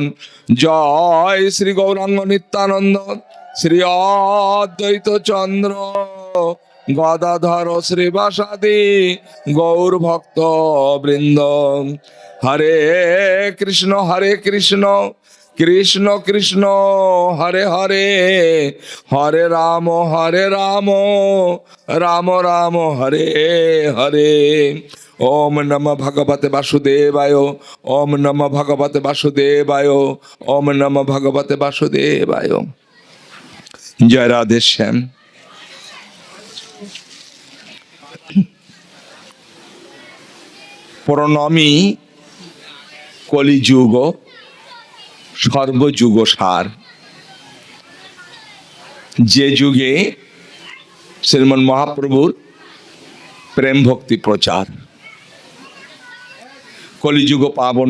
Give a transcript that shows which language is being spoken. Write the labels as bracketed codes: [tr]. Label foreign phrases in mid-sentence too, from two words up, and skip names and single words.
[bn] জয় শ্রী গৌরাঙ্গ নিত্যানন্দ, শ্রী অদ্বৈত চন্দ্র, গদাধর শ্রীবাসাদি গৌর ভক্ত বৃন্দ। [sa] হরে কৃষ্ণ কৃষ্ণ কৃষ্ণ হরে হরে, হরে রাম রাম রাম হরে হরে। ওম নমঃ ভগবতে বাসুদেবায়, ওম নমঃ ভগবতে বাসুদেবায়, ওম নমঃ ভগবতে বাসুদেবায়। [bn] জয় রাধে শ্যাম। প্রণামী কলিযুগ সর্বযুগ সার। যে যুগে শ্রীমন মহাপ্রভুর প্রেম ভক্তি প্রচার, কলিযুগ পাবন